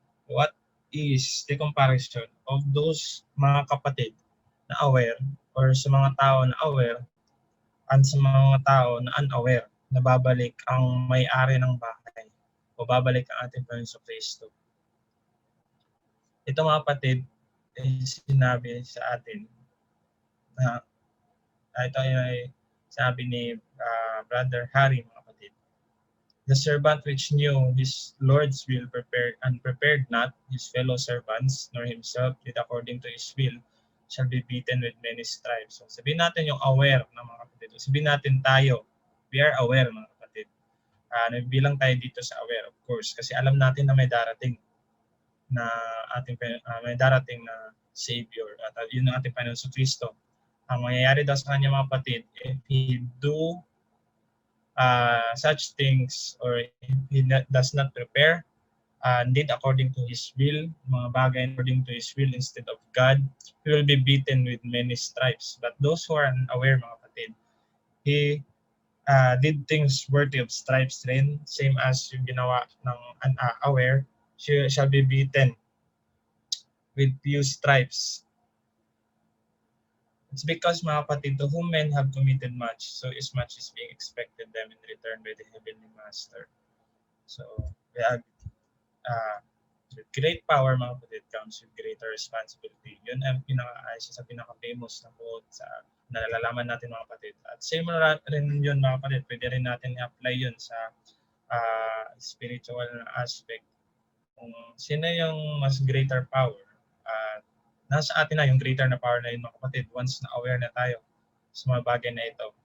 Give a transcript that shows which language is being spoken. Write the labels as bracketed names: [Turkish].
[English] What is the comparison of those [Filipino] mga kapatid na aware or sa mga tao na aware and sa mga tao na unaware na babalik ang may-ari ng bahay o babalik ang ating Panginoon Kristo? Ito mga kapatid, sinabi sa atin na ito ay sabi ni Brother Harry mga kapatid. [English] The servant which knew his Lord's will prepared not his fellow servants, nor himself did according to his will, shall be beaten with many stripes. [Filipino] So, sabihin natin yung aware ng mga kapatid. Sabihin natin tayo, [English] we are aware [Filipino] mga kapatid. Bilang tayo dito sa aware, of course, kasi alam natin na may darating na may darating na Savior. At yun ang ating Panginoon sa Kristo. Ang mangyayari daw sa kanya mga kapatid, [English] if he do such things or he does not prepare did according to his will, mga bagay according to his will instead of God, he will be beaten with many stripes. But those who are unaware [Filipino] mga kapatid, [English] he did things worthy of stripes rin, same as [Filipino] yung ginawa ng [English] unaware, shall be beaten with few stripes. It's because [Filipino] mga kapatid, [English] to whom men have committed much, so as much is being expected them in return by the Heavenly Master. So, we have with great power [Filipino] mga kapatid [English] comes with greater responsibility. [Filipino] Yun ang isa sa pinaka-famous na quote sa nalalaman natin mga kapatid. At same rin yun mga kapatid, pwede rin natin i-apply yun sa spiritual aspect. Kung sino yung mas greater power, nasa atin na yung greater na power na yun mga kapatid once na aware na tayo sa mga bagay na ito.